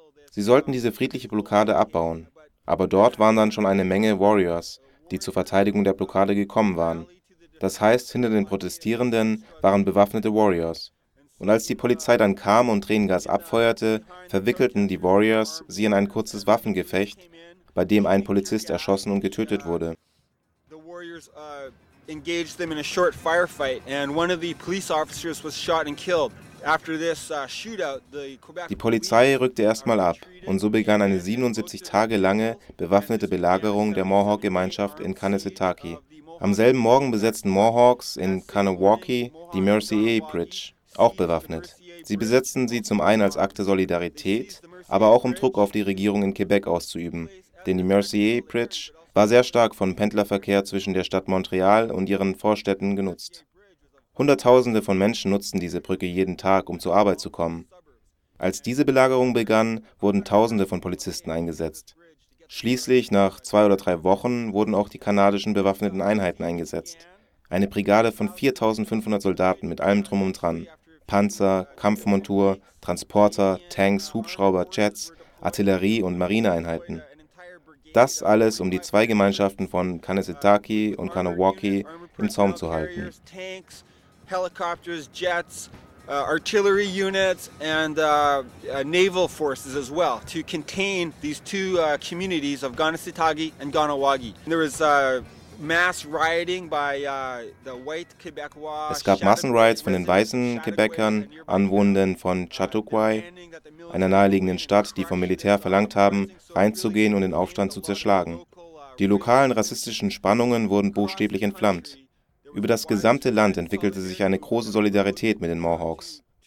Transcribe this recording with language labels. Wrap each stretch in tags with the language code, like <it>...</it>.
<de>Sie sollten diese friedliche Blockade abbauen, aber dort waren dann schon eine Menge Warriors, die zur Verteidigung der Blockade gekommen waren. Das heißt, hinter den Protestierenden waren bewaffnete Warriors. Und als die Polizei dann kam und Tränengas abfeuerte, verwickelten die Warriors sie in ein kurzes Waffengefecht, bei dem ein Polizist erschossen und getötet wurde.</de> <en>Engaged them in a short firefight, and one of the police officers was shot and killed. After this shootout, the Quebec.</en> <de>Die Polizei rückte erstmal ab, und so begann eine 77 Tage lange bewaffnete Belagerung der Mohawk-Gemeinschaft in Kanesetaki. Am selben Morgen besetzten Mohawks in Kanawaki die Mercier Bridge, auch bewaffnet. Sie besetzten sie zum einen als Akt der Solidarität, aber auch um Druck auf die Regierung in Quebec auszuüben, denn die Mercier Bridge war sehr stark von Pendlerverkehr zwischen der Stadt Montreal und ihren Vorstädten genutzt. Hunderttausende von Menschen nutzten diese Brücke jeden Tag, um zur Arbeit zu kommen. Als diese Belagerung begann, wurden Tausende von Polizisten eingesetzt. Schließlich, nach 2 oder 3 Wochen, wurden auch die kanadischen bewaffneten Einheiten eingesetzt. Eine Brigade von 4.500 Soldaten mit allem Drum und Dran. Panzer, Kampfmontur, Transporter, Tanks, Hubschrauber, Jets, Artillerie und Marineeinheiten. Das alles, um die zwei Gemeinschaften von Kanesetaki und Kanawaki im Zaum zu halten.</de> <en>Tanks, Helikopters, Jets, Artillery Units and Naval Forces as well, to contain these two communities of Kanesetaki and Kanawaki. There was mass rioting by the white Quebecois.</en> <de>Es gab Massenriots von den weißen Quebecern, Anwohnenden von Chateauguay, einer naheliegenden Stadt, die vom Militär verlangt haben, reinzugehen und den Aufstand zu zerschlagen. Die lokalen rassistischen Spannungen wurden buchstäblich entflammt. Über das gesamte Land entwickelte sich eine große Solidarität mit den Mohawks.</de>